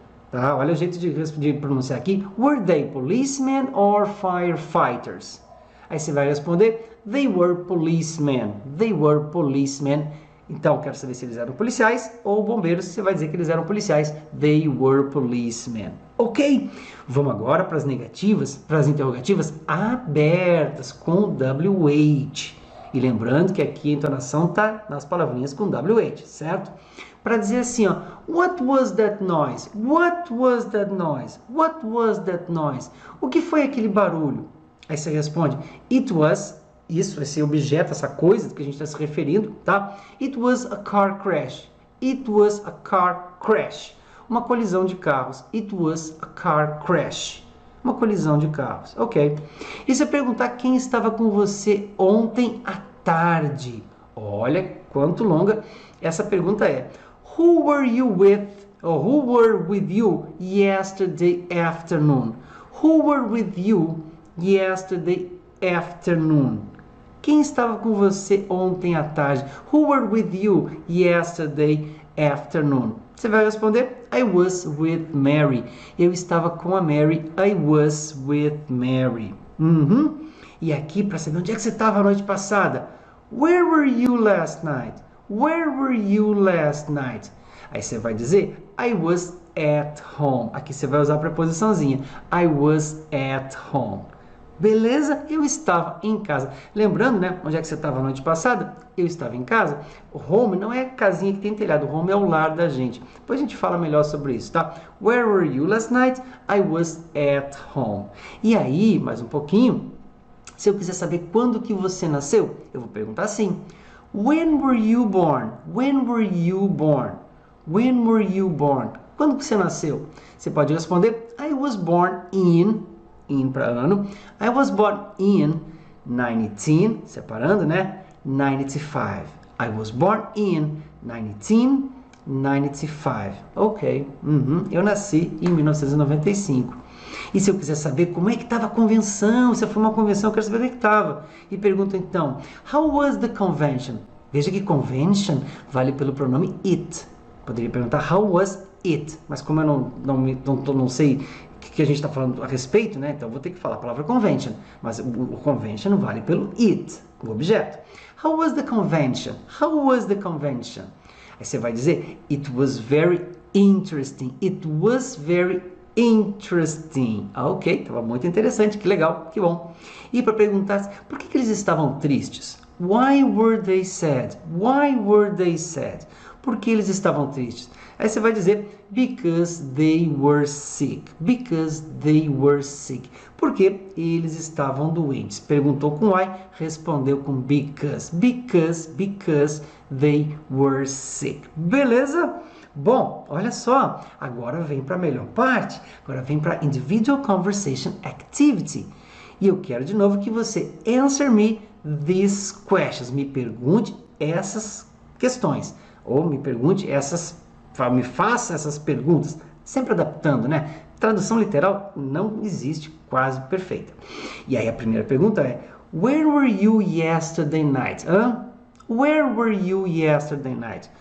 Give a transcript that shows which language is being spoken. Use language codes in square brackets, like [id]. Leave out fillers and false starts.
[pt] Tá, olha o jeito de pronunciar aqui. [en] Were they policemen or firefighters? [pt] Aí você vai responder, [en] they were policemen. They were policemen. [pt] Então, quero saber se eles eram policiais ou bombeiros. Você vai dizer que eles eram policiais. [en] They were policemen. [pt] Ok? Vamos agora para as negativas, para as interrogativas abertas com WH. E lembrando que aqui a entonação está nas palavrinhas com WH, certo? Para dizer assim, ó, [en] what was that noise? What was that noise? What was that noise? [pt] O que foi aquele barulho? Aí você responde, [en] it was, [pt] isso, esse objeto, essa coisa que a gente está se referindo, tá? [en] It was a car crash. It was a car crash. [pt] Uma colisão de carros. [en] It was a car crash. [pt] Uma colisão de carros. Ok. E se eu perguntar quem estava com você ontem à tarde? Olha quanto longa essa pergunta é. [en] Who were you with? Or who were with you yesterday afternoon? Who were with you yesterday afternoon? [pt] Quem estava com você ontem à tarde? [en] Who were with you yesterday afternoon? [pt] Você vai responder, [en] I was with Mary. [pt] Eu estava com a Mary. [en] I was with Mary. [pt] E aqui, para saber onde é que você estava a noite passada? [en] Where were you last night? Where were you last night? [pt] Aí você vai dizer, [en] I was at home. [pt] Aqui você vai usar a preposiçãozinha. [en] I was at home. [pt] Beleza? Eu estava em casa. Lembrando, né? Onde é que você estava a noite passada? Eu estava em casa. O home não é a casinha que tem telhado. O home é o lar da gente. Depois a gente fala melhor sobre isso, tá? [en] Where were you last night? I was at home. [pt] E aí, mais um pouquinho, se eu quiser saber quando que você nasceu, eu vou perguntar assim. [en] When were you born? When were you born? When were you born? [pt] Quando que você nasceu? Você pode responder, [en] I was born in [pt] para ano. [en] I was born in 19, [pt] separando, né? [en] 95. I was born in 1995. Ok. [pt] Eu nasci em 1995. E se eu quiser saber como é que estava a convenção, se foi uma convenção, eu quero saber onde é que estava. E pergunto então, [en] how was the convention? [pt] Veja que convention vale pelo pronome it. Poderia perguntar, [en] how was it? [pt] Mas como eu não sei o que a gente está falando a respeito, né? Então eu vou ter que falar a palavra convention. Mas o convention vale pelo it, o objeto. [en] How was the convention? How was the convention? [pt] Aí você vai dizer, [en] it was very interesting. It was very interesting. [pt] Ah, ok, estava muito interessante, que legal, que bom. E para perguntar, por que eles estavam tristes? [en] Why were they sad? Why were they sad? [pt] Por que eles estavam tristes? Aí você vai dizer, [en] because they were sick. Because they were sick. [pt] Porque eles estavam doentes. Perguntou com why, respondeu com because. [en] Because they were sick. [pt] Beleza? Bom, olha só, agora vem para a melhor parte. Agora vem para Individual Conversation Activity. E eu quero de novo que você [en] answer me these questions. [pt] Me pergunte essas questões. Ou me pergunte me faça essas perguntas. Sempre adaptando, né? Tradução literal não existe quase perfeita. E aí a primeira pergunta é, [en] where were you yesterday night? Where were you yesterday night?